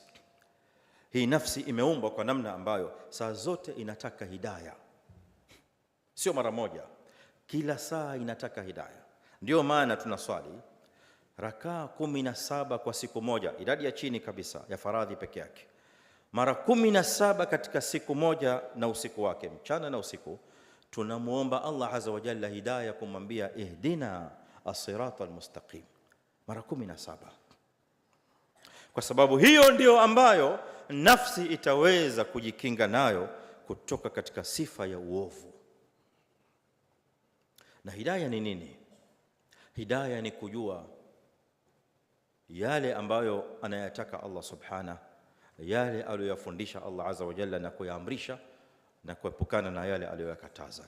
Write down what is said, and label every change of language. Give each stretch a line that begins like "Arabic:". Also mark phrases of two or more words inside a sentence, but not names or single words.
Swahili: Hii nafsi imeumbwa kwa namna ambayo saa zote inataka hidayah, sio mara moja, kila saa inataka hidayah. Ndio maana tunaswali rakaa 17 kwa siku moja, idadi ya chini kabisa ya faradhi peke yake, mara 17 katika siku moja na usiku wake, mchana na usiku. Tunamuomba Allah
Arabic: عز وجل
Swahili: hidayah, kumwambia
Arabic: اهدنا الصراط المستقيم
Swahili: mara 17, kwa sababu hiyo ndio ambayo nafsi itaweza kujikinga nayo kutoka katika sifa ya uovu. Na hidayah ni nini? Hidayah ni kujua yale ambayo anayataka Allah subhanahu, yale aliyofundisha Allah
Arabic: عز وجل,
Swahili: na kuyaamrisha na kuepukana na yale aliyokataza.